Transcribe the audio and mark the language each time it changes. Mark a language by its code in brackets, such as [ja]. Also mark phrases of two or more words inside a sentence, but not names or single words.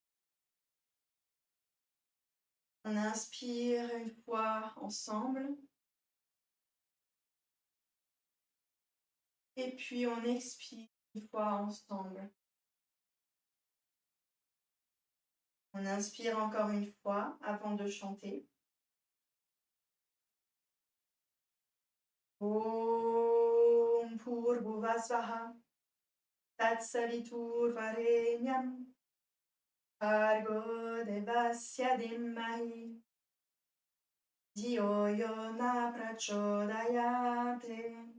[fr] On inspire une fois ensemble. Et puis on expire une fois ensemble. On inspire encore une fois avant de chanter. [sa] ॐ भूर्भुवःस्वः तत्सवितुर्वरेण्यं भर्गो देवस्य धीमहि धियो यो नः प्रचोदयात्.